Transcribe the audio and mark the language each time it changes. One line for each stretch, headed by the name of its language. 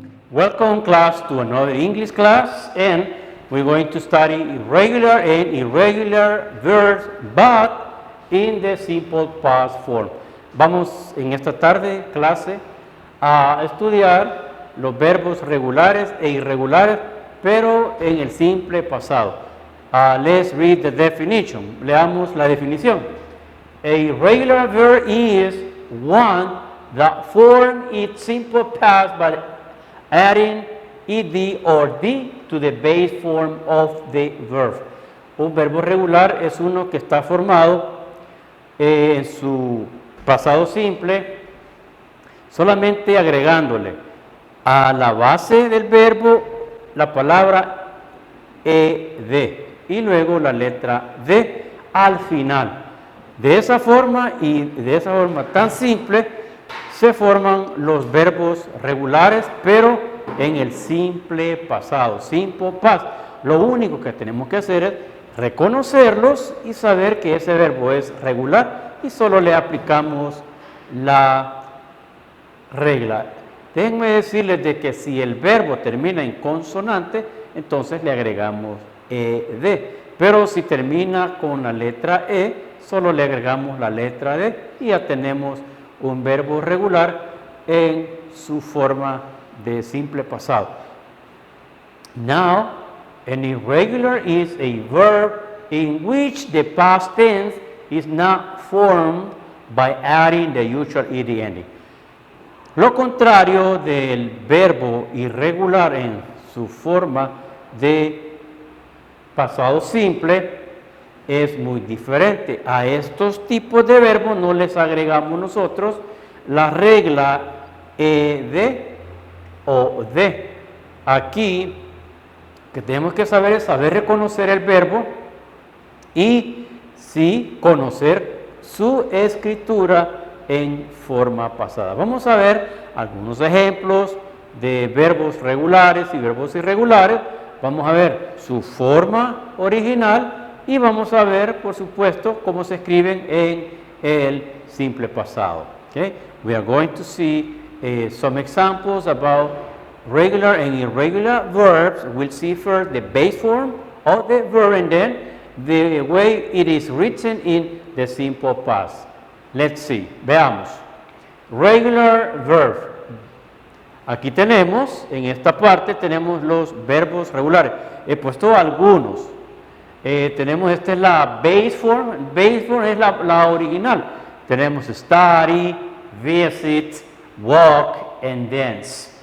English: Welcome class to another English class, and we're going to study regular and irregular verbs, but in the simple past form.
Spanish: Vamos en esta tarde clase a estudiar los verbos regulares e irregulares, pero en el simple pasado.
English: Let's read the definition.
Spanish: Leamos la definición.
English: A irregular verb is one that forms its simple past by adding ed or d to the base form of the verb.
Spanish: Un verbo regular es uno que está formado en su pasado simple solamente agregándole a la base del verbo la palabra ed y luego la letra d al final. De esa forma y de esa forma tan simple se forman los verbos regulares, pero en el simple pasado, simple past. Lo único que tenemos que hacer es reconocerlos y saber que ese verbo es regular y solo le aplicamos la regla. Déjenme decirles de que si el verbo termina en consonante, entonces le agregamos ed. Pero si termina con la letra e, solo le agregamos la letra d y ya tenemos un verbo regular en su forma de simple pasado.
English: Now, an irregular is a verb in which the past tense is not formed by adding the usual ed ending.
Spanish: Lo contrario del verbo irregular en su forma de pasado simple es muy diferente. A estos tipos de verbos no les agregamos nosotros la regla ed o d. Aquí que tenemos que saber es saber reconocer el verbo y sí conocer su escritura en forma pasada. Vamos a ver algunos ejemplos de verbos regulares y verbos irregulares. Vamos a ver su forma original y vamos a ver, por supuesto, cómo se escriben en el simple pasado.
English: Okay? We are going to see some examples about regular and irregular verbs. We'll see first the base form of the verb and then the way it is written in the simple past. Let's see.
Spanish: Veamos.
English: Regular verb.
Spanish: Aquí tenemos, en esta parte, tenemos los verbos regulares. He puesto algunos. Tenemos, esta es la base form. Base form es la original. Tenemos
English: study, visit, walk and dance.